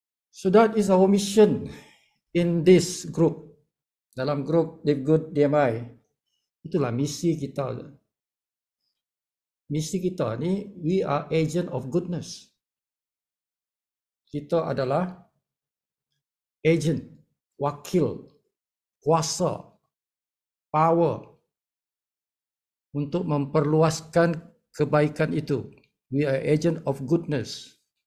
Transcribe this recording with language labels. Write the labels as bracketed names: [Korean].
[English] So that is our mission in this group. [Malay] Dalam grup Live Good DMI, itulah misi kita. Misi kita ni, [English] we are agent of goodness. [Malay] Kita adalah agent, wakil, kuasa, power untuk memperluaskan kebaikan itu. [English] We are agent of goodness.